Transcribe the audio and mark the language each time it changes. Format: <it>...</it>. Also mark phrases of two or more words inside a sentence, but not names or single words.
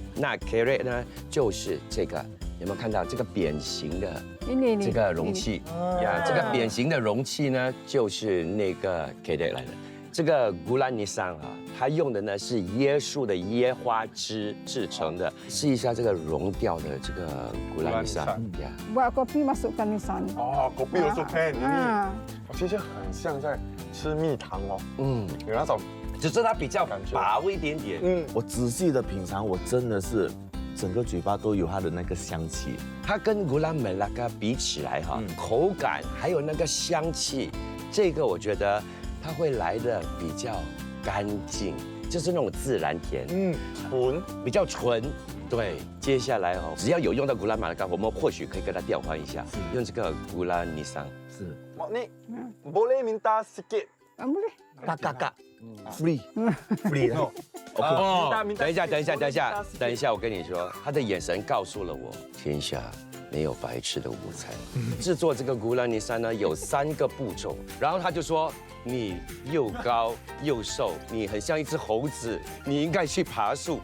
<zh>那 carrot 呢就是这个，有没有看到这个扁形的？</zh> <ms>Ini</ms> <zh>这个容器呀，这个扁形的容器呢，就是那个 carrot 来的。这个古兰尼桑啊，它用的呢是椰树的椰花汁制成的。试一下这个溶掉的这个古兰尼桑呀，</zh> <ms>buat kopi masukkan ni sana.</ms> <zh>哦，狗屁有时候看你， Ah. 其实很像在吃蜜糖哦。有那种，只是它比较感觉薄一点点。我仔细的品尝，我真的是整个嘴巴都有它的那个香气。它跟古兰美拉嘎比起来哈，口感还有那个香气，这个我觉得它会来的比较干净，就是那种自然甜，纯。比较纯。对，接下来哦，只要有用到古兰马拉嘎，我们或许可以跟它调换一下，用这个古兰尼桑。是，</zh> <ms>你 boleh minta sikit？ Ah, boleh.</ms> <zh>嘎嘎嘎，</zh> <en>free free</en> <zh>哦。哦，等一下，我跟你说，他的眼神告诉了我，天下没有白吃的午餐。制作这个古兰尼山呢，有3个步骤，然后他就说。你又高又瘦，你很像一只猴子，你应该去爬树。</zh>